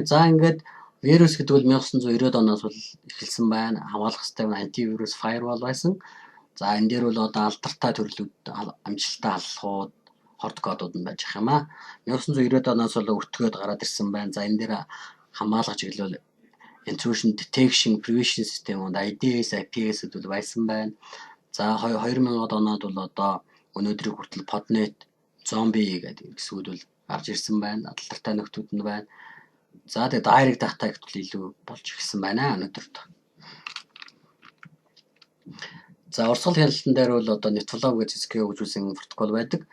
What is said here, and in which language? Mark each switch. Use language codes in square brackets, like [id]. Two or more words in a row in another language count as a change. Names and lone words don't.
[mn] За ингээд вирус гэдэг бол 1990-ад оноос бол эхэлсэн байна. Хамгаалах систем антивирус firewall байсан. За энэ дээр бол одоо алдартай төрлүүд амжилттай халахууд хорт кодууд нь байж ах юм аа. 1990-ад оноос бол өртгөөд гараад ирсэн байна. За энэ дээр хамгаалах чиглэл [en] intrusion detection prevention [mn] системүүд IDS, IPS гэдэл байсан байна. За 2000-ад оноод бол одоо өнөөдрийг хүртэл Podnet, Zombie гэдэг хэсгүүд бол гарч ирсэн байна. Алдартай нөхдүүд нь байна. За тэгээд [en] direct attack [mn] бол илүү болж ирсэн байна өнөөдрт. За урсгал хяналтан дээр бол одоо NetFlow гэж Cisco хөгжүүлсэн протокол байдаг.